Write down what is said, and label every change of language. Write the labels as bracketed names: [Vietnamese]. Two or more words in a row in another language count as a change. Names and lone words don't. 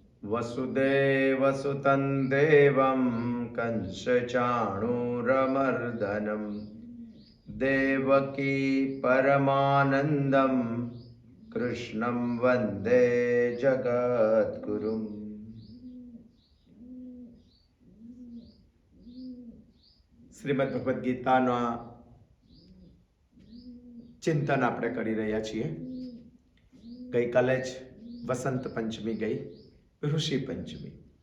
[Sanskrit] वसुदेवसुतं देवं कंसचाणूरमर्दनं देवकी परमानन्दं कृष्णं वन्दे जगद्गुरुम्। [Gujarati] શ્રીમદ ભગવદ્ ગીતાના ચિંતન આપણે કરી રહ્યા છીએ। ગઈકાલે જ વસંત પંચમી ગઈ, ઋષિ પંચમી।